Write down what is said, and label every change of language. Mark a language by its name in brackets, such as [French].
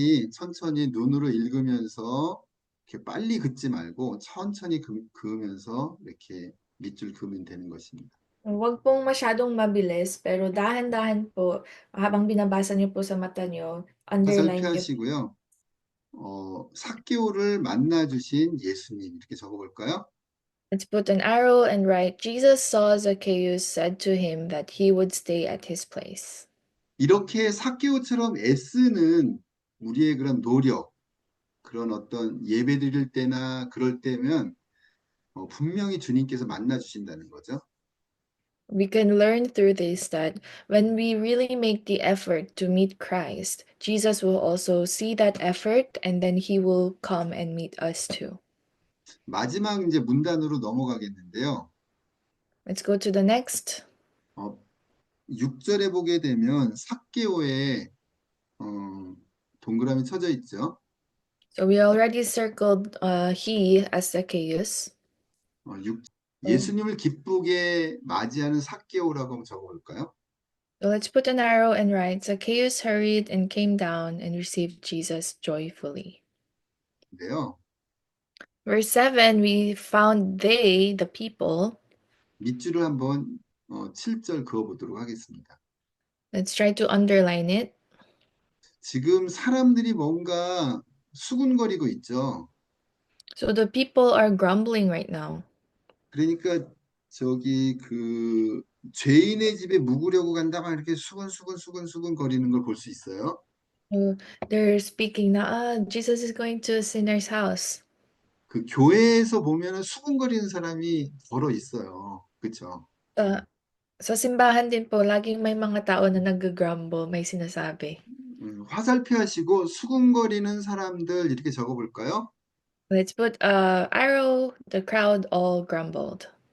[Korean] 천천히 눈으로 읽으면서 이렇게 빨리 긋지 말고 천천히 그으면서 이렇게 밑줄 그으면 되는 것입니다. [Filipino] Huwag pong masyadong mabilis, pero dahan-dahan po, habang binabasa niyo po sa mata niyo, underline niyo. [Korean] 화살표하시고요. 삭개오를 만나 주신 예수님 이렇게 적어 볼까요? [English] Let's put an arrow and write, Jesus saw Zacchaeus, said to him that he would stay at his place. [Korean] 이렇게 삭개오처럼 애쓰는 우리의 그런 노력, 그런 어떤 예배 드릴 때나 그럴 때면 분명히 주님께서 만나 주신다는 거죠. [English] We can learn through this that when we really make the effort to meet Christ, Jesus will also see that effort and then he will come and meet us too. [Korean] 마지막 이제 문단으로 넘어가겠는데요. [English] Let's go to the next. [Korean] 6절에 보게 되면 삭개오에 동그라미 쳐져 있죠. [English] So we already circled he as Zacchaeus. [Korean] 예수님을 기쁘게 맞이하는 삭개오라고 한번 적어볼까요? [English] So let's put an arrow and write, Zacchaeus hurried and came down and received Jesus joyfully. [Korean] 근데요. [English] Verse 7, we found they, the people. [Korean] 밑줄을 한번 7절 그어보도록 하겠습니다. [English] Let's try to underline it. [Korean] 지금 사람들이 뭔가 수군거리고 있죠. [English] So the people are grumbling right now. [Korean] 그러니까 저기 그 죄인의 집에 묵으려고 간다 막 이렇게 수군 거리는 걸 볼 수 있어요. [English] So they're speaking na, Jesus is going to a sinner's house. [Korean] 그 교회에서 보면은 수군거리는 사람이 걸어 있어요. 그렇죠? [Filipino] Sa simbahan din po, laging may mga tao na nag-grumble, may sinasabi. [Korean] 화살표 하시고 수군거리는 사람들 이렇게 적어볼까요? [English] Let's put arrow, the crowd all grumbled.